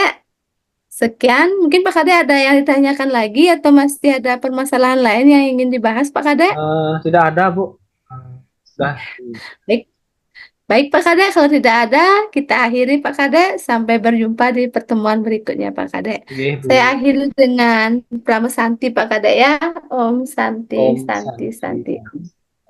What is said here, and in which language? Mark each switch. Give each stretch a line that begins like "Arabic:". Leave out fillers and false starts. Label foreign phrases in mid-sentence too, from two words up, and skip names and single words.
Indonesian: Sekian, mungkin Pak Kadek ada yang ditanyakan lagi atau masih ada permasalahan lain yang ingin dibahas, Pak Kadek? Tidak ada, Bu. Sudah. Baik, baik Pak Kadek, kalau tidak ada, kita akhiri Pak Kadek. Sampai berjumpa di pertemuan berikutnya Pak Kadek. Oke, Saya Bu. akhiri dengan Prama Santi Pak Kadek ya.
Balinese: Om Santi,
Indonesian: Om Santi, Santi. Santi.